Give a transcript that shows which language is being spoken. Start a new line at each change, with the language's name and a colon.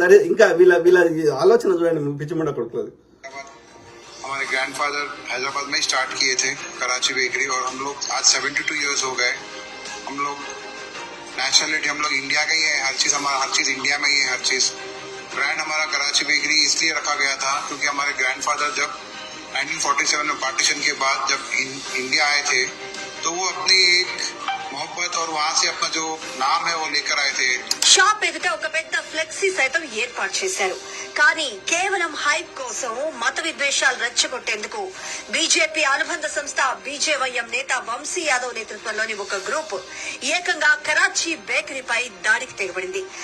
Telugu: ఇంకా వీళ్ళ ఆలోచన చూడండి, పిచ్చిమండ కొడుకులది.
Hindi: हमारे ग्रैंडफादर हैदराबाद में स्टार्ट किए थे कराची बेकरी, और हम लोग आज 72 इयर्स हो गए. हम लोग नेशनलिटी हम लोग इंडिया का ही है, हर चीज हमारा, हर चीज इंडिया में ही है, हर चीज. ब्रांड हमारा कराची बेकरी इसलिए रखा गया था क्योंकि हमारे ग्रैंडफादर जब 1947 में पार्टीशन के बाद जब इंडिया आए थे तो वो अपनी एक मोहब्बत और वहाँ से अपना जो नाम है वो लेकर आए थे.
Telugu: షాప్ ఎదుట ఒక పెద్ద ఫ్లెక్సీ సైతం ఏర్పాటు చేశారు. కానీ కేవలం హైప్ కోసం మత విద్వేషాలు రెచ్చగొట్టేందుకు బీజేపీ అనుబంధ సంస్థ బీజేవైఎం నేత వంశీ యాదవ్ నేతృత్వంలోని ఒక గ్రూప్ ఏకంగా కరాచీ బేకరీపై దాడికి తెగబడింది.